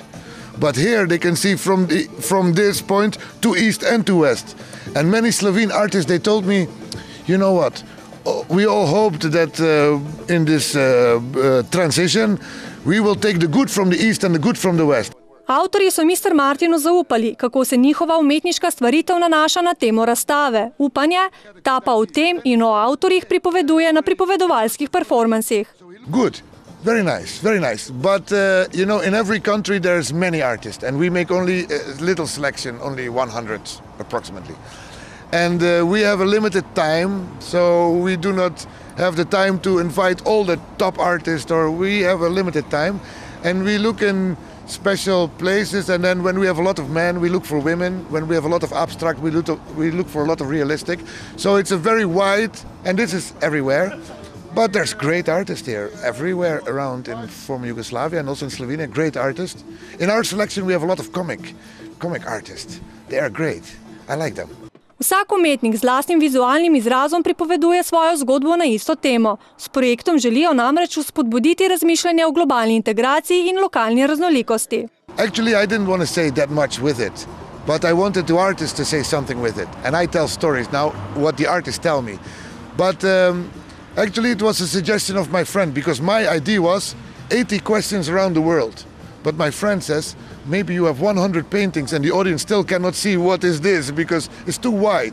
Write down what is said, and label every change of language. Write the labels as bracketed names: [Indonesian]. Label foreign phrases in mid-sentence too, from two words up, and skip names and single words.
[English] But here they can see from this point to east and to west. And many Slovene artists, they told me, you know what, we all hoped that in this transition we will take the good from the east and the good from the west. [Slovenian] Avtorji so Mr. Martinu zaupali, kako se njihova umetniška stvaritev nanaša na temo razstave. Upanje, ta pa o tem in o avtorjih pripoveduje na pripovedovalskih performansih. [English] Good. Very nice, very nice. But, you know, in every country there's many artists and we make only a little selection, only 100 approximately. And we have a limited time, so we do not have the time to invite all the top artists, or we have a limited time. And we look in special places, and then when we have a lot of men, we look for women. When we have a lot of abstract, we look for a lot of realistic. So it's a very wide, and this is everywhere. But there's great artists here, everywhere around in former Yugoslavia and also in Slovenia, great artists. In our selection we have a lot of comic artists. They are great. I like them. [Slovenian] Vsak umetnik z lastnim vizualnim izrazom pripoveduje svojo zgodbo na isto temo. S projektom želijo namreč vzpodbuditi razmišljanje o globalni integraciji in lokalni raznolikosti. [English] Actually, I didn't want to say that much with it, but I wanted the artists to say something with it. And I tell stories now, what the artists tell me. But actually it was a suggestion of my friend, because my idea was 80 questions around the world. But my friend says, maybe you have 100 paintings and the audience still cannot see what is this because it's too wide.